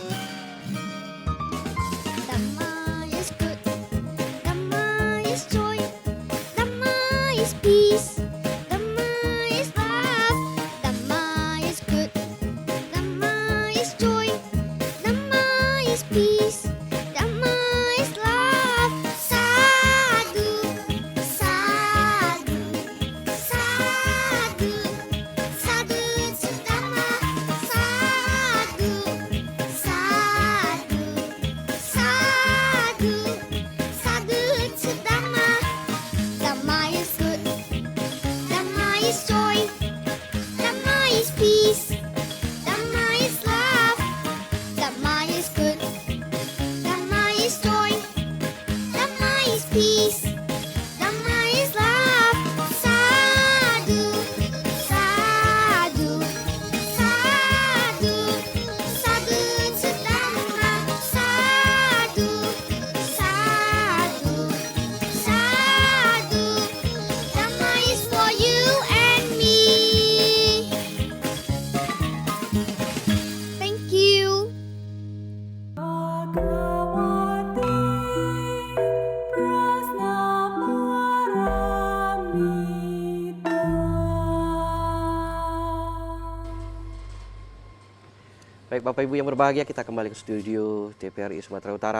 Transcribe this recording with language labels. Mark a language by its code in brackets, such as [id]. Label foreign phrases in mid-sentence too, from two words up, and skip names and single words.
[en] Dhamma is good, Dhamma is joy, Dhamma is peace, Dhamma is love, Dhamma is good, Dhamma is joy, Dhamma is peace, Dhamma is love. [pi] Sadhu, sadhu, sadhu, sadhu Chidana. Sadhu, sadhu, sadhu, sadhu Chidana. [en] Dhamma is good, Dhamma is joy, Dhamma is peace, Dhamma is love, Dhamma is good, Dhamma is joy, Dhamma is peace, Dhamma is love. [pi] Sadhu, sadhu, sadhu, sadhu Chidana. Sadhu, sadhu, sadhu, [en] Dhamma is for you and me. Thank you. [sa] Bhagavate Prasnamaramita. [id] Baik Bapak Ibu yang berbahagia, kita kembali ke studio TPRI Sumatera Utara.